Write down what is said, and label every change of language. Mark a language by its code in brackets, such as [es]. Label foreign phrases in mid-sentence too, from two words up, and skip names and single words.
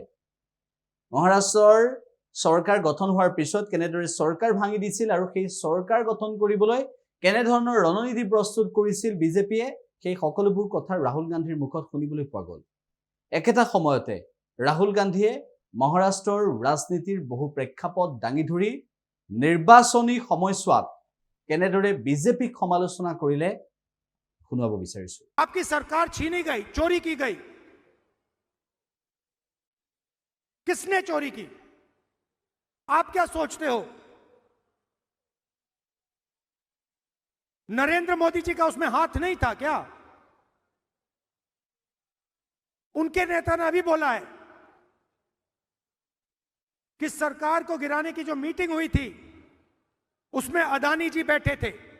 [as] মহাৰাষ্ট্ৰৰ চৰকাৰ গঠন হোৱাৰ পিছত কেনেদৰে চৰকাৰ ভাঙি দিছিল আৰু সেই চৰকাৰ গঠন কৰিবলৈ কেনে ধৰণৰ ৰণনীতি প্ৰস্তুত কৰিছিল বিজেপিয়ে, সেই সকলোবোৰ কথা ৰাহুল গান্ধীৰ মুখত শুনিবলৈ পোৱা গ'ল। একেটা সময়তে ৰাহুল গান্ধীয়ে মহাৰাষ্ট্ৰৰ ৰাজনীতিৰ বহু প্ৰেক্ষাপট দাঙি ধৰি নিৰ্বাচনী সময়ছোৱাত কেনেদৰে বিজেপিক সমালোচনা কৰিলে শুনাব বিচাৰিছো। [hi] आपकी सरकार छीनी गई, चोरी की गई। किसने चोरी की? आप क्या सोचते हो? नरेंद्र मोदी जी का उसमें हाथ नहीं था क्या? उनके नेता ने अभी बोला है कि सरकार को गिराने की जो मीटिंग हुई थी उसमें अदानी जी बैठे थे।